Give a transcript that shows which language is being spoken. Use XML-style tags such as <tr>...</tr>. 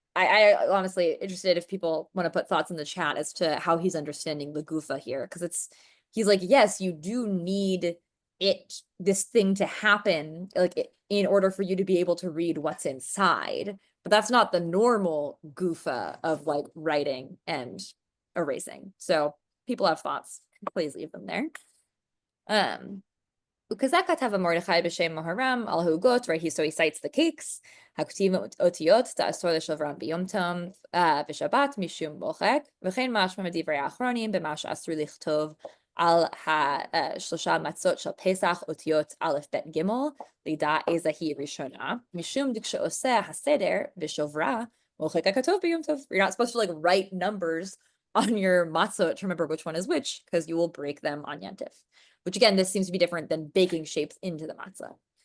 <en>I honestly interested if people want to put thoughts in the chat as to how he's understanding the gufa here, because he's like, yes, you do need this thing to happen, like in order for you to be able to read what's inside, but that's not the normal gufa of like writing and erasing. So people have thoughts, please leave them there. Because that</en> <he>כתב מרדכי בשם מוהר"ם על ההוגות,</he> <en>right? So he cites the cakes,</en> <he>הכתיב אותיות, תאסור לשברן ביום טוב ושבת משום מוחק, וכן משמע מדברי האחרונים במה שאסור לכתוב על השלושה מצות של פסח אותיות א' ב' ג' לידע איזה היא ראשונה, משום דכשעושה הסדר בשוברה מוחק הכתוב ביום טוב.</he> <en>You're not supposed to like write numbers on your matzot to remember which one is which, because you will break them on Yantif. Which again, this seems to be different than baking shapes into the matzah.</en>